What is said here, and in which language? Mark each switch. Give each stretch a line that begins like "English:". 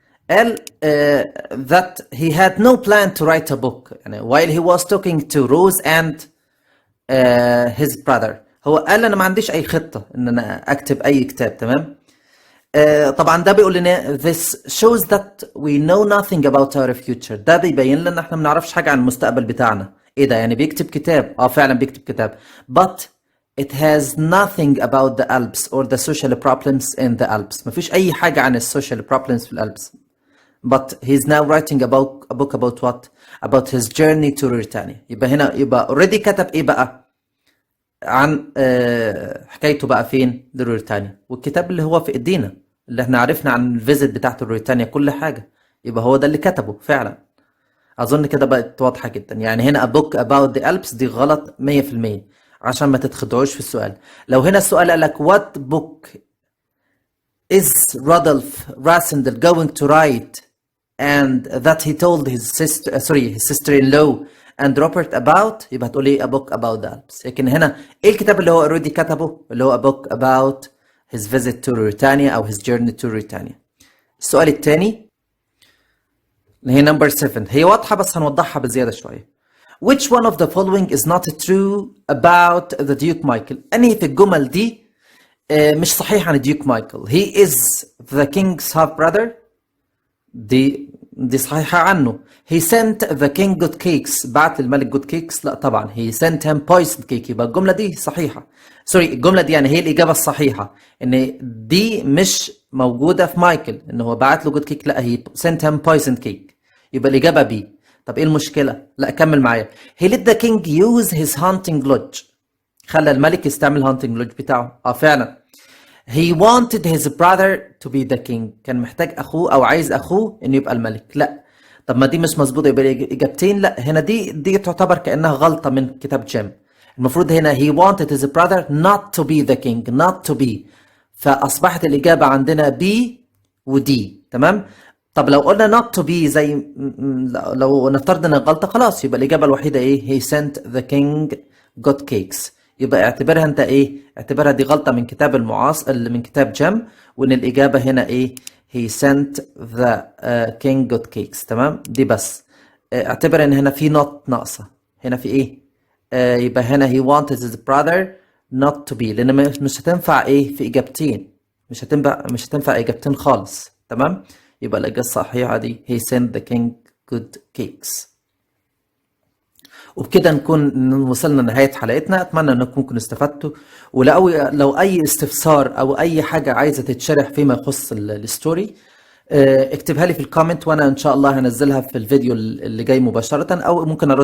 Arabic: قال
English: that he had no plan to write a book
Arabic: يعني
English: while he was talking to Rose and his brother.
Arabic: هو قال انا ما عنديش اي خطة ان انا اكتب اي كتاب. تمام. طبعا ده بيقول لنا
English: this shows that we know nothing about our future.
Arabic: ده بيبين لنا احنا ما نعرفش حاجة عن المستقبل بتاعنا. ايه ده يعني بيكتب كتاب؟ فعلا بيكتب كتاب.
English: But it has nothing about the Alps or the social problems in the Alps.
Arabic: ما فيش اي حاجة عن السوشيال problems في الألبس.
English: But he's now writing a book about what? About his journey to Mauritania.
Arabic: يبقى هنا يبقى
English: already
Arabic: كتب ايه بقى؟ عن حكايته بقى فين؟ لموريتانيا. والكتاب اللي هو في ايدينا اللي احنا عرفنا عن الفيزيت بتاعته لموريتانيا كل حاجة. يبقى هو ده اللي كتبه فعلا. اظن كده بقت واضحة جدا. يعني هنا
English: a book about the Alps
Arabic: دي غلط 100% عشان ما تتخدعوش في السؤال. لو هنا السؤال قال لك
English: what book is Rodolphe Rassendel going to write and that he told his sister-in-law and Robert about،
Arabic: يبقى هتقول ايه
English: a book about the Alps.
Arabic: لكن هنا ايه الكتاب اللي هو
English: already كتبه؟ اللي هو a book about his visit to Mauritania
Arabic: او
English: his journey to Mauritania.
Arabic: السؤال الثاني اللي هي number 7 هي واضحة بس هنوضحها بزيادة شوية.
English: Which one of the following is not true about the Duke Michael؟
Arabic: أنهي في الجمل دي مش صحيح عن الديوك مايكل؟
English: He is the king's half brother.
Arabic: دي صحيحة عنه.
English: He sent the king good cakes.
Arabic: بعت للملك
English: good cakes.
Arabic: لا طبعا
English: he sent him poisoned cake.
Arabic: يبقى الجملة دي صحيحة. سوري الجملة دي يعني هي الإجابة الصحيحة إن دي مش موجودة في مايكل إن هو بعت له
English: good cake. لا he sent him poisoned cake.
Arabic: يبقى الإجابة B. طب إيه المشكلة؟ لا كمل معايا.
English: He let the king use his hunting lodge.
Arabic: خلى الملك يستعمل hunting lodge بتاعه. فعلا.
English: He wanted his brother to be the king.
Arabic: كان محتاج أخوه أو عايز أخوه إنه يبقى الملك. لا طب ما دي مش مظبوطة. يبقى إجابتين لا. هنا دي تعتبر كأنها غلطة من كتاب جيم. المفروض هنا
English: he wanted his brother not to be the king. not to be.
Arabic: فأصبحت الإجابة عندنا B و D. تمام. طب لو قلنا not to be زي لو نفترض ان غلطة خلاص يبقى الإجابة الوحيدة ايه؟
English: he sent the king got cakes.
Arabic: يبقى اعتبرها انت ايه؟ اعتبرها دي غلطة من كتاب المعاصر من كتاب جيم وان الإجابة هنا ايه؟
English: he sent the king got cakes.
Arabic: تمام. دي بس اعتبر ان هنا في not ناقصة. هنا في ايه؟ يبقى هنا
English: he wanted his brother not to be
Arabic: لان مش هتنفع ايه في إجابتين. مش هتنفع إجابتين خالص. تمام. يبقى الإجابة الصحيحة دي
English: he sent the king good cakes.
Arabic: وبكده نكون وصلنا لنهاية حلقتنا. أتمنى أنكم ممكن استفدتوا. لو أي استفسار أو أي حاجة عايزة تتشرح فيما يخص الستوري اكتبها لي في الكومنت وأنا إن شاء الله هنزلها في الفيديو اللي جاي مباشرة أو ممكن أرد